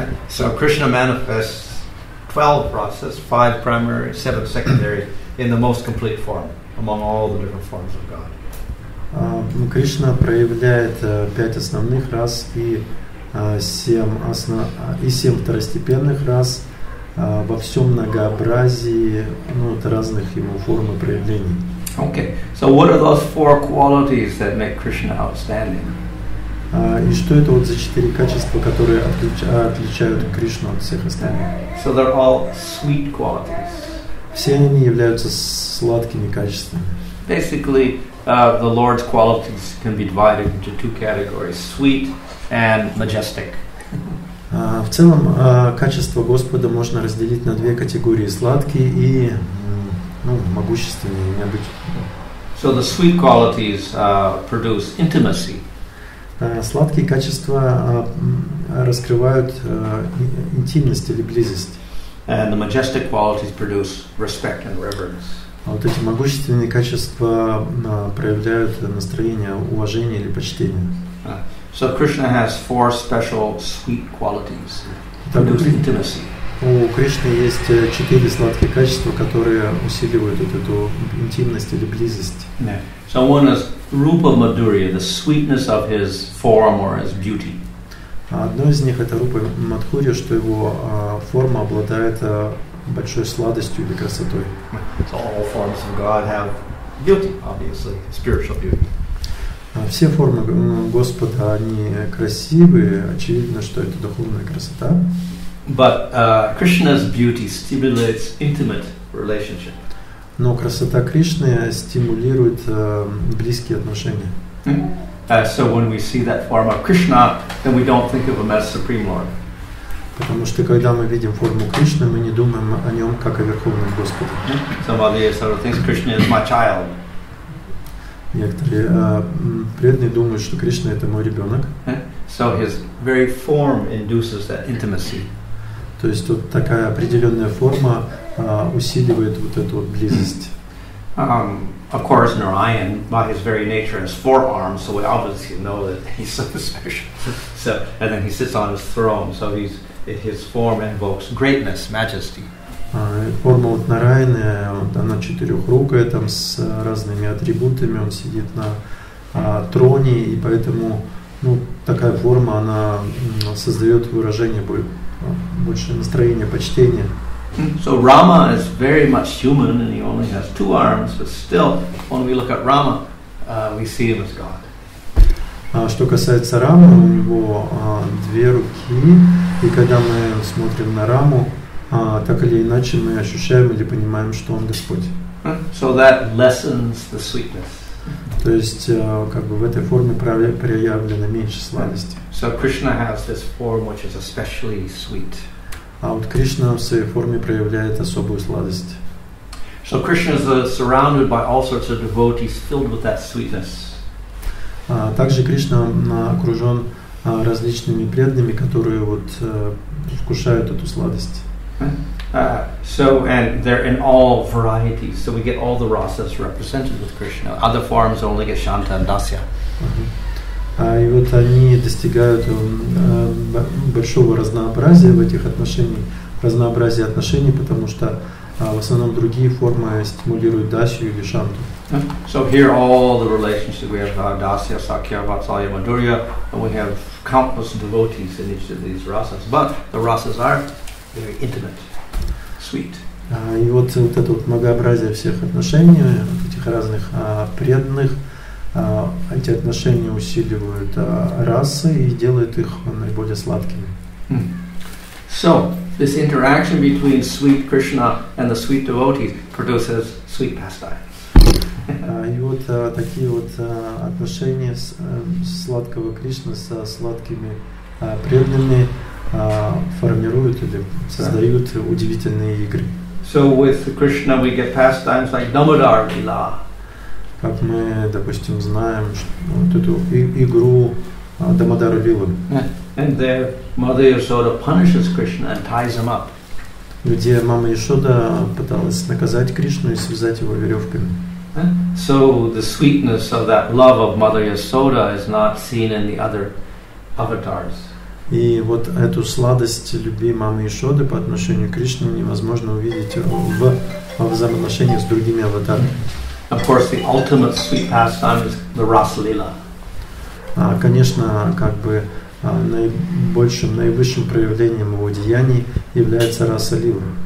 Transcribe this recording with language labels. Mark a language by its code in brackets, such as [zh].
[en] So Krishna manifests 12 rasas, 5 primary, 7 secondary, in the most complete form among all the different forms of God. [ru] Кришна проявляет 5 основных рас и 7 второстепенных рас во всем многообразии разных его форм и проявлений. [en] Okay, so what are those 4 qualities that make Krishna outstanding? [ru] И что это вот за 4 качества, которые отличают Кришну от всех остальных? [en] So they're all sweet qualities. [ru] Все они являются сладкими качествами. [en] Basically, the Lord's qualities can be divided into 2 categories: sweet and majestic. [ru] В целом, качество Господа можно разделить на 2 категории: сладкие и могущественные, необычные. [en] So the sweet qualities produce intimacy. [ru] Сладкие качества раскрывают интимность или близость. [en] And the majestic qualities produce respect and reverence. [ru] А вот эти могущественные качества проявляют настроение уважения или почтения. [en] So Krishna has 4 special sweet qualities. Produce intimacy. [ru] У Кришны есть 4 сладкие качества, которые усиливают вот эту интимность или близость. [en] So one is Rupa Madhurya, the sweetness of his form or his beauty. [ru] Одно из них это Рупа Мадхурья, что его форма обладает большой сладостью или красотой. [en] So all forms of God have beauty, obviously, spiritual beauty. [ru] Все формы Господа, они красивые, очевидно, что это духовная красота. [en] But Krishna's beauty stimulates intimate relationship. [ru] Но красота Кришны стимулирует близкие отношения. [en] So when we see that form of Krishna, then we don't think of him as Supreme Lord. [ru] Потому что когда мы видим форму Кришны, мы не думаем о нем как о Верховном Господе. [en] Somebody sort of thinks Krishna is my child. [ru] Некоторые преданные думают, что Кришна это мой ребенок. [en] So his very form induces that intimacy. [ru] То есть вот такая определенная форма усиливает вот эту вот близость. [en] Of course, Narayan, by his very nature, has 4 arms, so we obviously know that he's so special. So, and then he sits on his throne, so his form invokes greatness, majesty. [ru] Форма вот Нараяны, она 4-рукая, там с разными атрибутами, он сидит на троне, и поэтому такая форма, она создает выражение больше настроения почтения. [en] So Rama is very much human, and he only has 2 arms, but still, when we look at Rama, we see him as God. [ru] Что касается Рамы, у него 2 руки, и когда мы смотрим на Раму, так или иначе мы ощущаем или понимаем, что он Господь. [en] So that lessens the sweetness. [ru] То есть, как бы в этой форме проявлено меньше сладости. [en] So Krishna has this form which is especially sweet. [ru] А вот Кришна в своей форме проявляет особую сладость. [en] So Krishna is surrounded by all sorts of devotees filled with that sweetness. [ru] Также Кришна окружен различными преданными, которые вот вкушают эту сладость. [en] So and they're in all varieties. So we get all the rasas represented with Krishna. Other forms only get Shanta and Dasya. [ru] И вот они достигают большого разнообразия в этих отношениях, разнообразия отношений, потому что в основном другие формы стимулируют Дасью или Шанту. [en] So here all the relationships, we have Dasya, Sakya, Vatsalya, Madhurya, and we have countless devotees in each of these rasas. But the rasas are very intimate, sweet. [ru] И вот это вот многообразие всех отношений, этих разных преданных, эти отношения усиливают расы и делают их наиболее сладкими. [en] So this interaction between sweet Krishna and the sweet devotees produces sweet pastimes. [ru] И вот такие вот отношения сладкого Кришны со сладкими преданными формируют или создают удивительные игры. [en] So with Krishna we get pastimes like Damodar Lila. [ru] Как мы, допустим, знаем вот эту игру Дамодар Лилу. [en] And there Mother Yasoda punishes Krishna and ties him up. [ru] Где мама Яшода пыталась наказать Кришну и связать его веревками. [en] So the sweetness of that love of Mother Yasoda is not seen in the other avatars. [ru] И вот эту сладость любви мамы Яшоды по отношению к Кришне невозможно увидеть в взаимоотношениях с другими аватарами. [en] Of course, the ultimate sweet pastime is the Rasa Lila. [ru] Конечно, как бы наивысшим проявлением его деяний является Раса Лила.